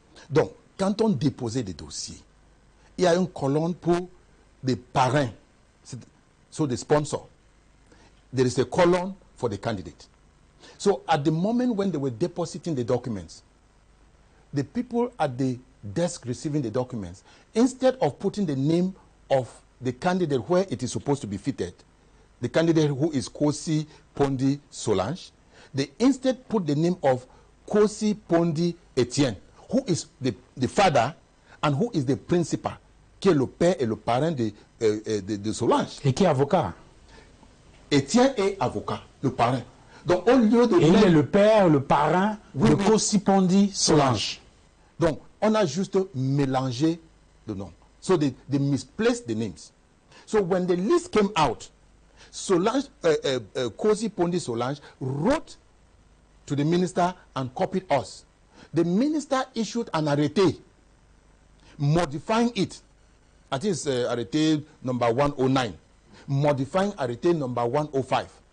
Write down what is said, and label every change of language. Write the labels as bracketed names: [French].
[French] Donc, quand on déposait des dossiers, il y a une colonne pour des parrains, [English] so the sponsor. There is a column for the candidate. So at the moment when they were depositing the documents, the people at the desk receiving the documents, instead of putting the name of the candidate where it is supposed to be fitted, the candidate who is Kossi-Pondi Solange, they instead put the name of Kossi-Pondi Etienne, who is the father and who is the principal, [French] qui est le père et le parrain de Solange. Et qui est avocat? Etienne est avocat, le parrain. Donc au lieu de... Et il est le père, le parrain de Kossi-Pondi Solange. Donc on a juste mélangé le nom. [English] So they misplaced the names. So when the list came out, Solange, Kossi-Pondi Solange wrote to the minister and copied us. The minister issued an arrêté modifying it. I think it's arrêté number 109, modifying arrêté number 105.